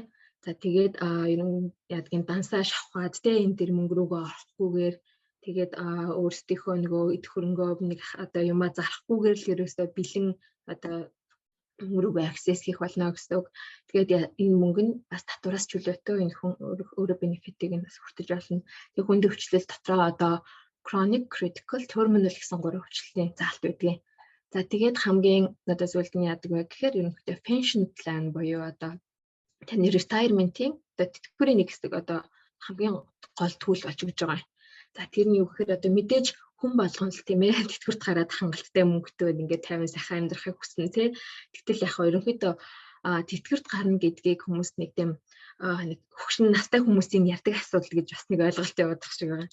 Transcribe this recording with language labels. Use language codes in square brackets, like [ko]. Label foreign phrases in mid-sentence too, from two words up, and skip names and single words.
[mn] За тэгээд ерөн ядгийн дансаа шавхаад те энэ төр мөнгө рүүгээ орохгүйгээр тэгээд өөрсдийнхөө нөгөө эд хөрөнгөө нэг одоо юмаа зарахгүйгээр л ерөөсөө бэлэн одоо мөнгө access хийх болно гэсэн үг. Тэгээд энэ мөнгө нь бас татвараас чөлөөтэй энэ хүн өөрөө бенефитийг нь бас хүртэж болно. Тэгээд хүнд өвчлөл дотроо одоо [en] chronic, critical, terminal [mn] гэсэн 3 өвчлөлийн заалт байдгийг. За тэгээд хамгийн одоо зүйлд нь яадаг вэ гэхээр ерөнхийдөө [en] pension plan [mn] буюу одоо таны retirement-ийн одоо тэтгэврийн нэг хэсэг одоо хамгийн гол түүл болж өгч байгаа. За тэр нь юу гэхээр одоо мэдээж хүн болгон л тийм ээ тэтгэврт гараад хангалттай мөнгөтэй ингээд 50 сайхан амьдрахыг хүснэ тий. Тэгтэл яг ерөнхийдөө тэтгэврт гарна гэдгийг хүмүүс нэг тийм нэг хөгшин настай хүмүүсийн ярьдаг асуудал гэж бас нэг ойлголт явагдах шиг байна.